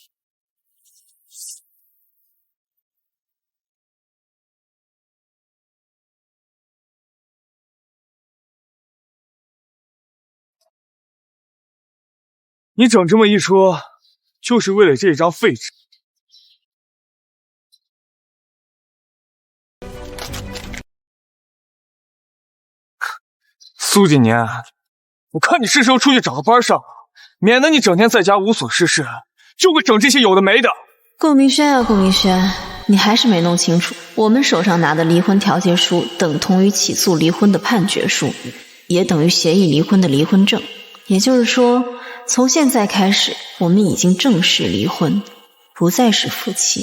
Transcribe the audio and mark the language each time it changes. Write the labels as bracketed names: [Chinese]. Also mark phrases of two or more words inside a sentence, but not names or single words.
[Chinese] 你整這麼一出，就是為了這張廢紙。蘇景年，我看你是时候出去找个班上了，免得你整天在家無所事事，就會整這些有的沒的。顧明軒啊，顧明軒，你還是沒弄清楚，我們手上拿的離婚調解書等同於起訴離婚的判決書，也等於協議離婚的離婚證。也就是說，從現在開始，我們已經正式離婚，不再是夫妻。